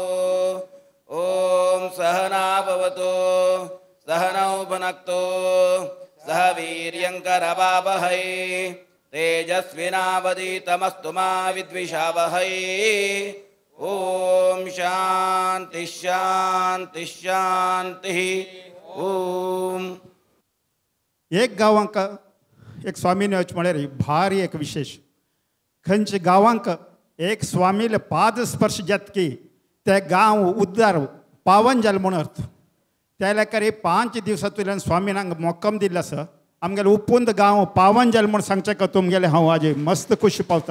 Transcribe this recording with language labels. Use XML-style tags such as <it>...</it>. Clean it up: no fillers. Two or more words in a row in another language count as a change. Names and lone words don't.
<sa>ॐ सहना भवतु सहनौ भुनक्तु सह वीर्यङ्करवावहै तेजस्विनावधीतमस्तु मा विद्विषावहै। ओम शांति शांति शांति। ओम</sa> <kok>एक गांवांक एक स्वामीने वच म्हळ्यार भारी एक विशेष खंयच्या गांवांक एक स्वामीले पाद स्पर्श जात की ते गांव उद्धार पावन जालें म्हणून अर्थ त्या लेकार 5 दिवसांतल्यान स्वामीन हांगा मोक्कम दिल्लो आसा आमगेले उपूंद गांव पावन जालें म्हूण सांगचें का तुमगेले हांव आज मस्त खुशी पावता।</kok>